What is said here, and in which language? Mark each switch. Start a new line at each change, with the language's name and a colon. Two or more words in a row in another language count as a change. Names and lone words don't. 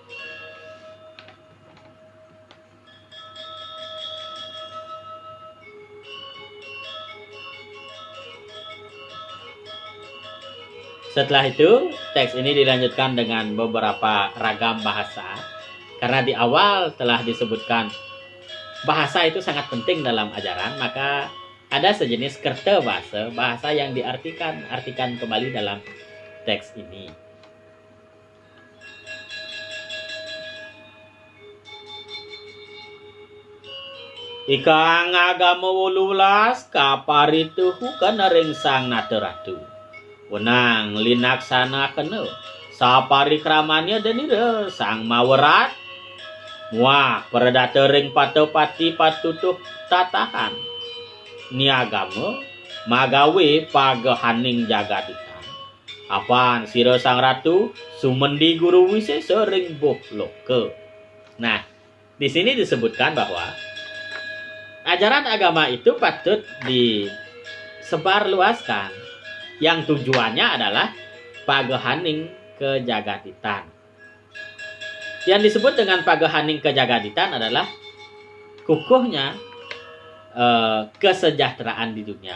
Indonesian: Setelah itu, teks ini dilanjutkan dengan beberapa ragam bahasa. Karena di awal telah disebutkan bahasa itu sangat penting dalam ajaran, maka ada sejenis kerta bahasa yang artikan kembali dalam teks ini.
Kawi: Ikang agama 18 kaparituhu kana ring sang nateratu. Wenang linaksana kena saparikramannya denira sang mawerat. Muah perdata ring patopati patutuh tatahan. Niagama magawe pagahaning jagaditan. Apaan sira sang ratu sumendi guru wisesa ring boh loka.
Indonesian: Nah, di sini disebutkan bahwa ajaran agama itu patut disebarluaskan yang tujuannya adalah
Kawi: pagahaning kejagaditan.
Indonesian: Yang disebut dengan
Kawi: pagahaning kejagaditan
Indonesian: adalah kukuhnya kesejahteraan di dunia.